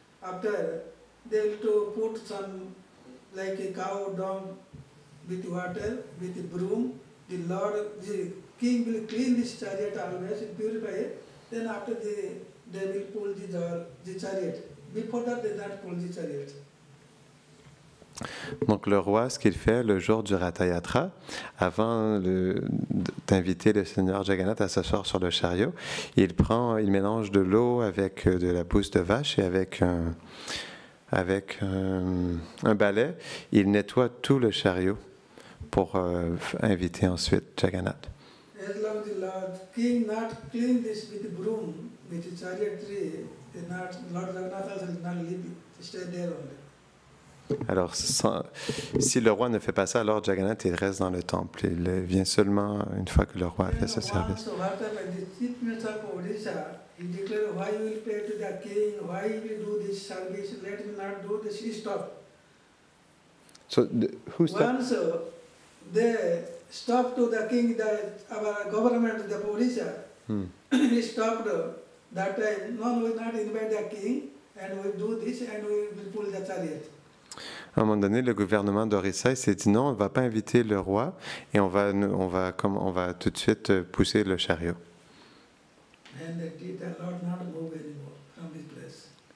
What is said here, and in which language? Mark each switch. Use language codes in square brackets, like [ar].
[en] After they will to put some like a cow dung with water, with the broom. The king will clean this chariot always and purify it. Then after they will pull the chariot. Before that they don't pull the chariot. [fr] Donc le roi, ce qu'il fait le jour du Ratayatra, avant d'inviter le Seigneur Jagannath à s'asseoir sur le chariot, il mélange de l'eau avec de la bouse de vache et avec un balai, il nettoie tout le chariot pour inviter ensuite Jagannath. [en] As long as the king not clean this with the broom, with the chariot tree, Lord Jagannath will not leave, stay there only. [fr] Alors, si le roi ne fait pas ça, alors Jagannath il reste dans le temple. Il vient seulement une fois que le roi a fait ce service. [en] So what happened, the chief minister of Odisha, he declared, why you will pay to the king, why you will do this service, let me not do this, he stopped. So, who stopped? Once they stopped to the king, our government, the Odisha, he stopped that time, no, we will not invite the king, and we will do this, and we will pull the chariot. [fr] À un moment donné, le gouvernement d'Orissa s'est dit non, on ne va pas inviter le roi et on va tout de suite pousser le chariot. [en] And the Lord not move anymore from this place.